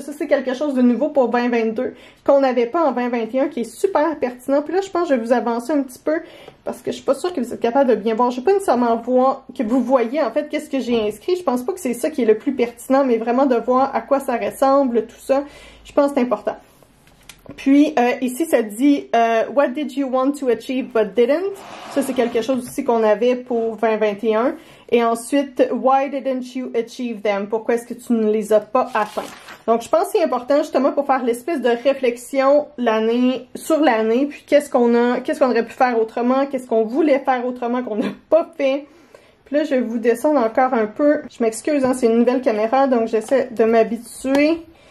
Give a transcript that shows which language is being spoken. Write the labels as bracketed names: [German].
[French] Ça, c'est quelque chose de nouveau pour 2022 qu'on n'avait pas en 2021, qui est super pertinent. Puis là, je pense que je vais vous avancer un petit peu parce que je suis pas sûre que vous êtes capable de bien voir. Je ne vais pas nécessairement voir que vous voyez en fait qu'est-ce que j'ai inscrit. Je pense pas que c'est ça qui est le plus pertinent, mais vraiment de voir à quoi ça ressemble, tout ça. Je pense que c'est important. Puis ici, ça dit [English] What did you want to achieve but didn't? [French] Ça, c'est quelque chose aussi qu'on avait pour 2021. Et ensuite, [English] Why didn't you achieve them? [French] Pourquoi est-ce que tu ne les as pas atteints? Donc, je pense que c'est important justement pour faire l'espèce de réflexion sur l'année, puis qu'est-ce qu'on aurait pu faire autrement, qu'est-ce qu'on voulait faire autrement qu'on n'a pas fait. Puis là, je vais vous descendre encore un peu. Je m'excuse, hein, c'est une nouvelle caméra, donc j'essaie de m'habituer.